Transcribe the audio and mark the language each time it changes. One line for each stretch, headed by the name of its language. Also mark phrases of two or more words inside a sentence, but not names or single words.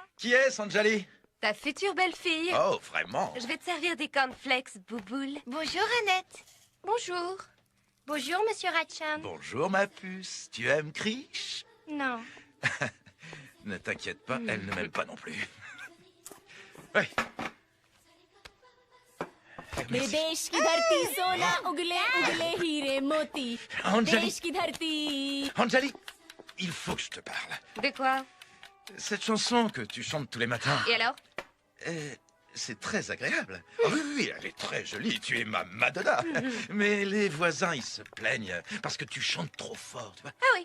French: Qui est, Anjali? Ta future belle-fille. Oh, vraiment? Je vais te servir des cornflakes, Bouboule. Bonjour, Annette. Bonjour. Bonjour, Monsieur Ratcham. Bonjour, ma puce. Tu aimes Krish? Non. Ne t'inquiète pas, elle ne m'aime pas non plus.
Hindi: मेरे देश की धरती सोना उगले उगले हीरे मोती देश की धरती.
French: Anjali, il faut que je te parle. De quoi? Cette chanson que tu chantes tous les matins. Et alors? C'est très agréable. Ah oui, oui, elle est très jolie. Tu es ma Madonna. Mais les voisins, ils se plaignent parce que tu chantes trop fort, tu vois. Ah oui.